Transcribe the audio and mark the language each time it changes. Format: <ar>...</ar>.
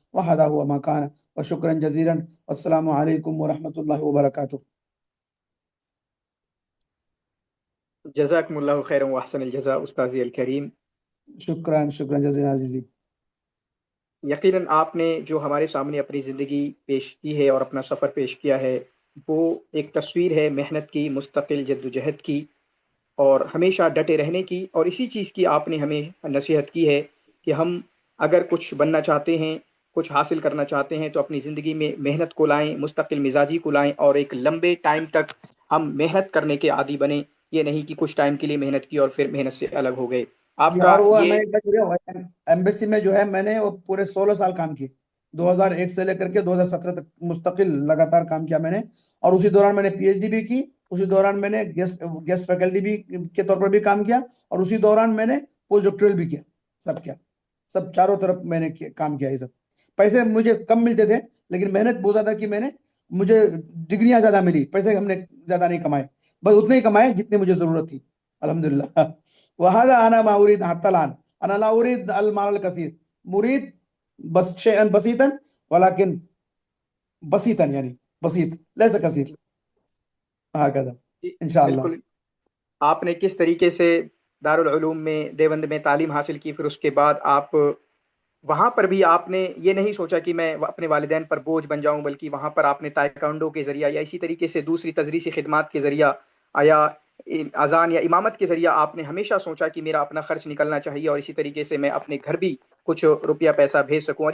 <ar>وهذا هو ما كان، وشكرا جزيلا، والسلام عليكم ورحمة الله وبركاته. جزاكم الله خيرا وأحسن الجزاء أستاذي الكريم. شکرا جزیلا عزیزی.</ar> <ur>یقیناً آپ نے جو ہمارے سامنے اپنی زندگی پیش کی ہے اور اپنا سفر پیش کیا ہے، وہ ایک تصویر ہے محنت کی، مستقل جدوجہد کی، اور ہمیشہ ڈٹے رہنے کی. اور اسی چیز کی آپ نے ہمیں نصیحت کی ہے کہ ہم اگر کچھ بننا چاہتے ہیں، کچھ حاصل کرنا چاہتے ہیں، تو اپنی زندگی میں محنت کو لائیں، مستقل مزاجی کو لائیں، اور ایک لمبے ٹائم تک ہم محنت کرنے کے عادی بنیں. یہ نہیں کہ کچھ ٹائم کے لیے محنت کی اور پھر محنت سے الگ ہو گئے. آپ کا اور وہ یہ ایمبیسی میں جو ہے میں نے وہ پورے 16 سال کام کیے، 2001 سے لے کر کے 2017 تک مستقل لگاتار کام کیا میں نے. اور اسی دوران میں نے پی ایچ ڈی بھی کی، اسی دوران میں نے گیسٹ فیکلٹی بھی کے طور پر بھی کام کیا، اور اسی دوران میں نے پوسٹ ڈاکٹورل بھی کیا. سب چاروں طرف میں نے کام کیا. یہ سب پیسے مجھے کم ملتے تھے، لیکن محنت بہت زیادہ کی میں نے. مجھے ڈگریاں زیادہ ملی، پیسے ہم نے زیادہ نہیں کمائے، بس اتنے ہی کمائے جتنے مجھے ضرورت تھی، الحمدللہ.</ur> <ar>وهذا أنا ما أريد حتى الآن. أنا لا أريد المال الكثير، أريد بس شيئا بسيطا، ولكن بسيطا يعني بسيط ليس كثير، هكذا إن شاء الله.</ar> <ur>بالکل. آپ نے کس طریقے سے دارالعلوم میں دیوبند میں تعلیم حاصل کی، پھر اس کے بعد آپ وہاں پر بھی آپ نے یہ نہیں سوچا کہ میں اپنے والدین پر بوجھ بن جاؤں، بلکہ وہاں پر آپ نے تائیکانڈو کے ذریعہ یا اسی طریقے سے دوسری تدریسی خدمات کے ذریعہ یا اذان یا امامت کے ذریعہ آپ نے ہمیشہ سوچا کہ میرا اپنا خرچ نکلنا چاہیے، اور اسی طریقے سے میں اپنے گھر بھی کچھ روپیہ پیسہ بھیج سکوں.</ur>